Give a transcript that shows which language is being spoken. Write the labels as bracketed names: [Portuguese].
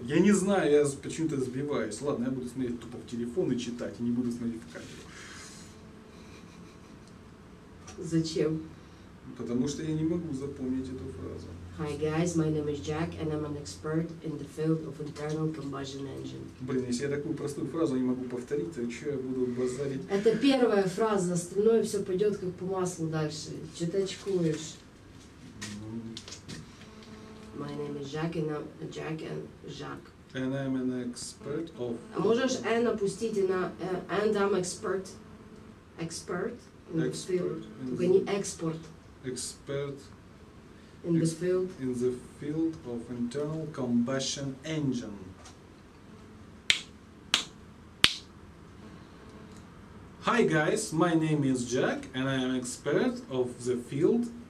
[Russian] Я не знаю, я почему-то сбиваюсь. Ладно, я буду смотреть тупо в телефон и читать, и не буду смотреть в камеру. Зачем? Потому что я не могу запомнить эту фразу. [English] Hi guys, my name is Jack and I'm an expert in the field of internal combustion engine. [Russian] Блин, если я такую простую фразу не могу повторить, то что я буду базарить? Это первая фраза, остальное все пойдет как по маслу дальше. Что ты очкуешь? [English] My name is Jack and I'm Jack and Jack. And I'm an expert of... [Russian] А можешь N опустить и на [English] and I'm expert. Expert in the field. [Russian] Только не export. [English] Expert in the field. In the field of internal combustion engine. Hi guys, my name is Jack and I am expert of the field.